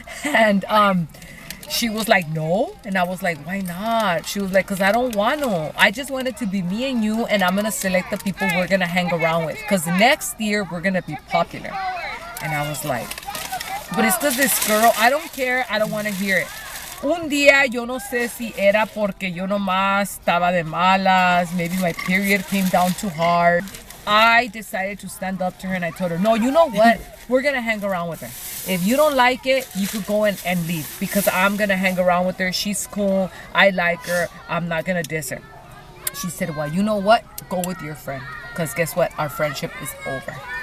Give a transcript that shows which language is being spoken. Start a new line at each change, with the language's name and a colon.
English: And she was like, no. And I was like, why not? She was like, because I don't want to. I just want it to be me and you, and I'm going to select the people we're going to hang around with. Because next year, we're going to be popular. And I was like, but it's because this girl, I don't care. I don't want to hear it.
Spanish: Un día, yo no sé si era porque yo nomás estaba de malas.
English: Maybe my period came down too hard. I decided to stand up to her and I told her, no, you know what? We're going to hang around with her. If you don't like it, you could go and leave because I'm going to hang around with her. She's cool. I like her. I'm not going to diss her. She said, well, you know what? Go with your friend because guess what? Our friendship is over.